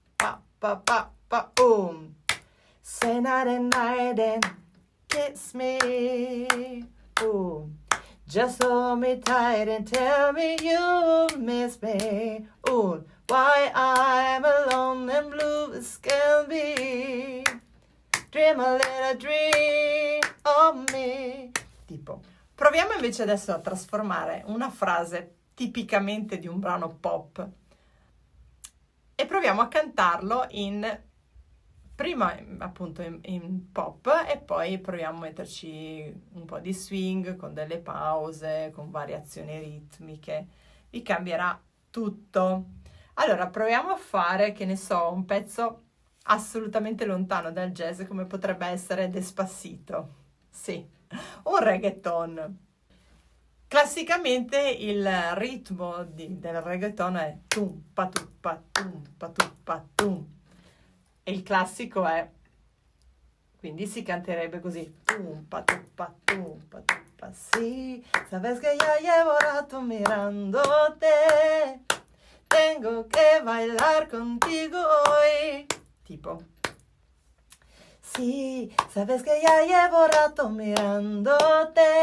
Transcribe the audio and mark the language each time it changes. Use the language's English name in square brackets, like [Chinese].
[English] Pa, pa, pa, pa, Say night and night and kiss me. Ooh. Just hold me tight and tell me you miss me. Ooh. Why I'm alone and blue as can be. Dream a little dream of me. [Italian] Tipo, proviamo invece adesso a trasformare una frase tipicamente di un brano pop e proviamo a cantarlo prima appunto in pop e poi proviamo a metterci un po' di swing con delle pause, con variazioni ritmiche. Vi cambierà tutto. Allora proviamo a fare, che ne so, un pezzo assolutamente lontano dal jazz come potrebbe essere Despacito. Sì, un reggaeton. Classicamente il ritmo del reggaeton è tum pa tum pa tum. E il classico è, quindi si canterebbe così. Tum pa tum pa. [Spanish] Sí, sabes que ya llevo rato mirándote. Tengo que bailar contigo hoy. Tipo. Sí, sabes que ya llevo rato mirándote.